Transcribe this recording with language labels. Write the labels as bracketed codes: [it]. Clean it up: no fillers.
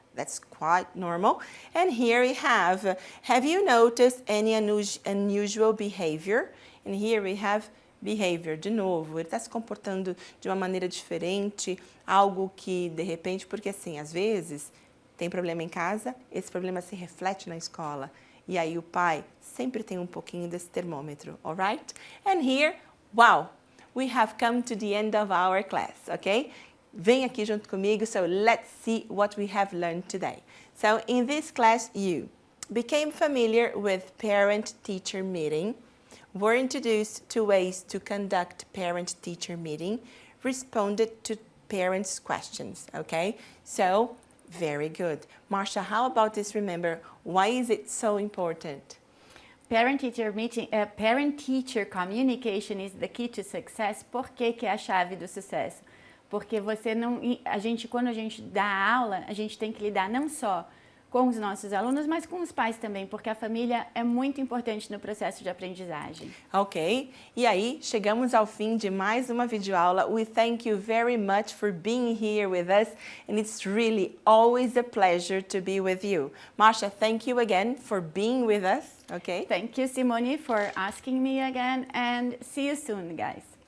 [en] That's quite normal. And here we have you noticed any unusual behavior? And here we have behavior, [pt] de novo, ele está se comportando de uma maneira diferente, algo que, de repente, porque assim, às vezes, tem problema em casa, esse problema se reflete na escola. E aí o pai sempre tem um pouquinho desse termômetro, alright? [en] And here, wow, we have come to the end of our class, okay? [pt] Vem aqui junto comigo, [en] so let's see what we have learned today. So in this class, you became familiar with parent-teacher meeting, were introduced to ways to conduct parent-teacher meeting, responded to parents' questions, okay? So, very good. Marcia, how about this? Remember, why is it so important? Parent-teacher meeting, parent-teacher communication is the key to success. [pt] Por que é a chave do sucesso? Porque quando a gente dá aula, a gente tem que lidar não só com os nossos alunos, mas com os pais também, porque a família é muito importante no processo de aprendizagem. Ok, e aí chegamos ao fim de mais uma videoaula. [en] We thank you very much for being here with us, and it's really always a pleasure to be with you. Marcia, thank you again for being with us, okay? Thank you, Simone, for asking me again, and see you soon, guys.